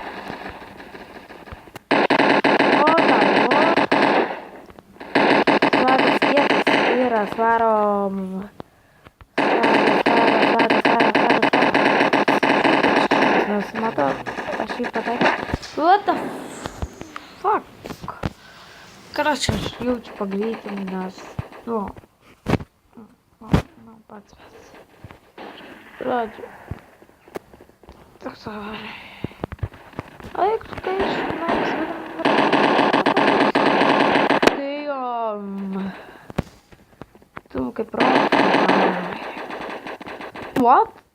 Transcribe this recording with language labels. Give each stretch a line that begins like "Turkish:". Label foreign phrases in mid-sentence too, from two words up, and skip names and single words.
Lithuanian: Svarom. Matau, aš jį pataikiau.
English: What the fuck?
Lithuanian: Короче, aš jaučiu pagreitinį, nes, pats. Žodžiu. Toks avari. Eik, tu kai tu kaip What?